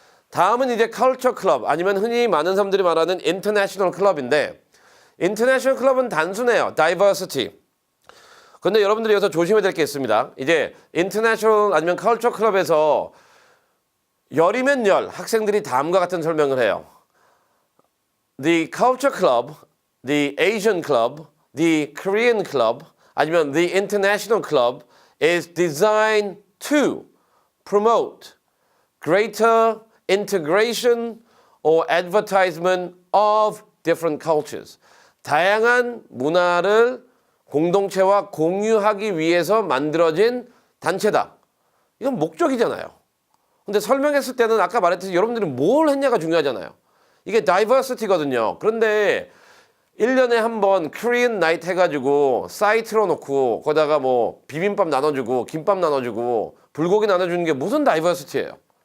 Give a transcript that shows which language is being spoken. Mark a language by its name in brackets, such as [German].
[Korean] 다음은 이제 컬처 클럽, 아니면 흔히 많은 사람들이 말하는 인터내셔널 클럽인데, 인터내셔널 클럽은 단순해요. 다이버시티. 근데 여러분들이 여기서 조심해야 될 게 있습니다. 이제 인터내셔널 아니면 컬처 클럽에서 열이면 열 학생들이 다음과 같은 설명을 해요. [English] The culture club, the Asian club, the Korean club, [Korean] 아니면 [English] the international club is designed to promote greater integration or advertisement of different cultures. [Korean] 다양한 문화를 공동체와 공유하기 위해서 만들어진 단체다. 이건 목적이잖아요. 근데 설명했을 때는 아까 말했듯이 여러분들이 뭘 했냐가 중요하잖아요. 이게 다이버시티거든요. 그런데 1년에 한 번 코리안 나이트 해가지고 사이트로 놓고 거기다가 뭐 비빔밥 나눠주고 김밥 나눠주고 불고기 나눠주는 게 무슨 다이버시티예요.